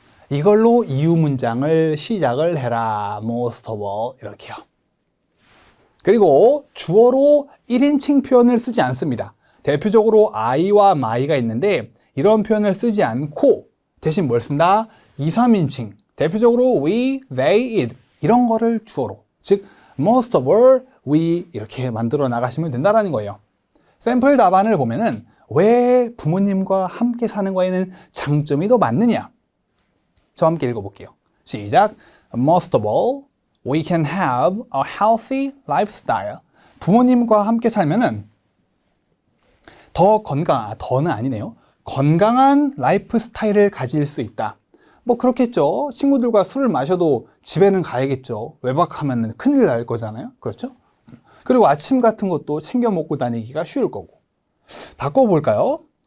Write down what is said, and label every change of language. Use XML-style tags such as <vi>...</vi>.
<ko>이걸로 이유 문장을 시작을 해라.</ko> <en>Most of all. 이렇게요.</en> <ko>그리고 주어로 1인칭 표현을 쓰지 않습니다. 대표적으로 I와 my가 있는데 이런 표현을 쓰지 않고 대신 뭘 쓴다? 2, 3인칭. 대표적으로 we, they, it. 이런 거를 주어로. 즉,</ko> <en>most of all, we</en> <ko>이렇게 만들어 나가시면 된다는 거예요. 샘플 답안을 보면은 왜 부모님과 함께 사는 거에는 장점이 더 많느냐? 저와 함께 읽어볼게요. 시작.</ko> <en>Most of all, we can have a healthy lifestyle.</en> <ko>부모님과 함께 살면은 더 건강, 더는 아니네요. 건강한 라이프 스타일을 가질 수 있다. 뭐 그렇겠죠. 친구들과 술을 마셔도 집에는 가야겠죠. 외박하면 큰일 날 거잖아요. 그렇죠? 그리고 아침 같은 것도 챙겨 먹고 다니기가 쉬울 거고. 바꿔볼까요?</ko>